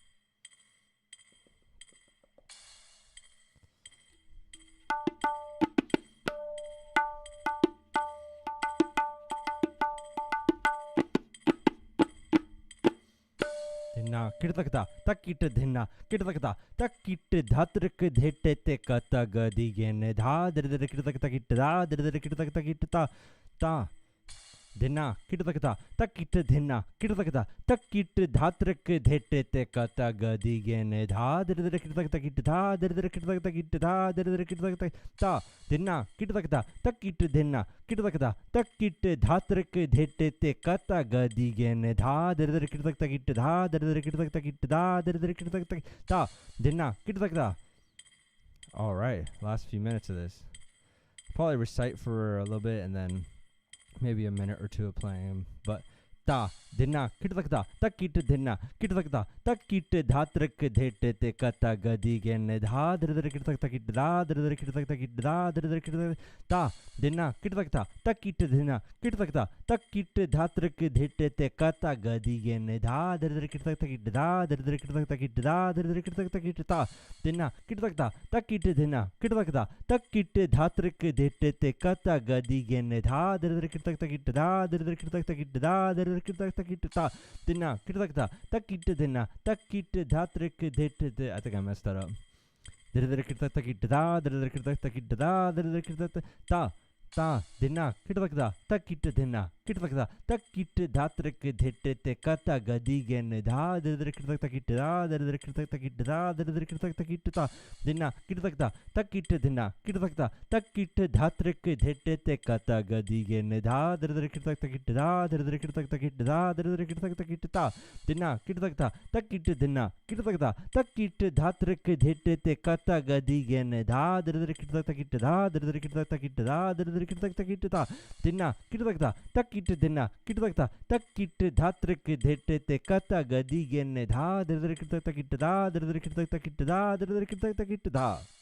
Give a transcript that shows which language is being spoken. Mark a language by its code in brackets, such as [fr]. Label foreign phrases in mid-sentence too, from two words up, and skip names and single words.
[en] Dhinna kitakta takit dhinna kitakta takit dhatrk dhete kata gadi gen dha dre kitakta kit da dre kitakta kit ta Dhinna kitakta takit dhinna kitakta takit dhatrk dhete kata gadi gen dha dre kitakta kit da dre kitakta kit da dre kitakta ta Dhinna kitakta takit dhinna kitakta takit dhatrk dhete kata gadi gen dha dre kitakta kit da dre kitakta kit da dre kitakta ta Dhinna kitakta. All right, last few minutes of this. Probably recite for a little bit and then maybe a minute or two of playing him, but ta dhinna kitakta takit dhinna kitakta takit dhatrk dhete kata gadi gen dha dre kitakta kit da dre kitakta kit da dre kitakta ta Dhinna kitakta takit dhinna kitakta takit dhatrk dhete kata gadi gen dha dre kitakta kit da dre kitakta kit da dre kitakta kit ta Dhinna kitakta takit dhinna kitakta takit dhatrk dhete kata gadi gen dha dre kitakta kit da dre kitakta kit da dre kitakta kit ta Dhinna kitakta takit dhinna takit dhatrk dhete. I think I messed that up. Dre kitakta kit da dre kitakta kit da dre kitakta ta Dhinna kitakta takit dhinna kitakta takit dhatrk dhete kata gadi gen dha dre kitakta kit da dre kitakta kit da dre kitakta kit ta Dhinna kitakta takit dhinna kitakta takit dhatrk dhete kata gadi gen dha dre kitakta kit da dre kitakta kit da dre kitakta kit ta Dhinna kitakta takit dhinna kitakta takit dhatrk dhete kata gadi gen dha dre kitakta kit da dre kitakta kit da dre kitakta kit ta Dhinna kitakta takit dhinna kitakta takit dhatrk dhete kata gadi gen dha dre kitakta kit da dre kitakta kit da dre kitakta kit da.